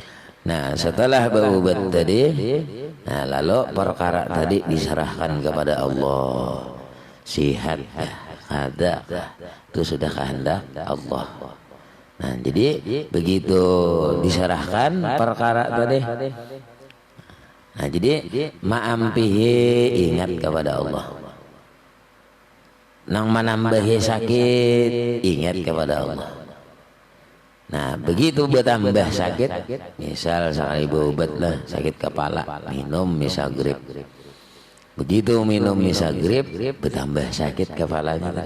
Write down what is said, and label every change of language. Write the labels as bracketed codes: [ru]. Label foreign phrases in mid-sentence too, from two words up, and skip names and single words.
[id] Nah, setelah berobat tadi, Nah, lalu perkara tadi diserahkan kepada Allah. Sihat ada, itu sudah kehendak Allah. Nah, jadi begitu diserahkan perkara tadi. Nah, jadi ma'ampihi ingat kepada Allah. Nang menambahi sakit ingat kepada Allah. Nah, begitu bertambah sakit, misal sekali obat lah sakit kepala, minum misagrip. Begitu minum misagrip, bertambah sakit kepalanya tadi.